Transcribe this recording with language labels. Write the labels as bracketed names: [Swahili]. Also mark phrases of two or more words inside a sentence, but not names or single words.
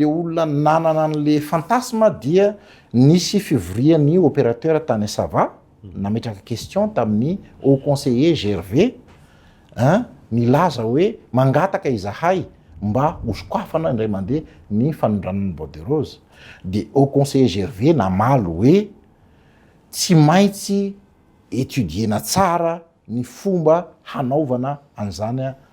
[Malagasy] olona nanana an'le fantasma dia nisy fivorian'ny opérateur tany Sava nametraka question tamin'ny [French] au conseiller Gervais [Malagasy] milaza hoe mangataka izahay mba hosokafana indray mandeha ny fanondranan'ny [French] bois de rose [Malagasy] de [French] au conseiller Gervais [Malagasy] namaly hoe tsy maintsy étudiena tsara ny fomba hanaovana an'izany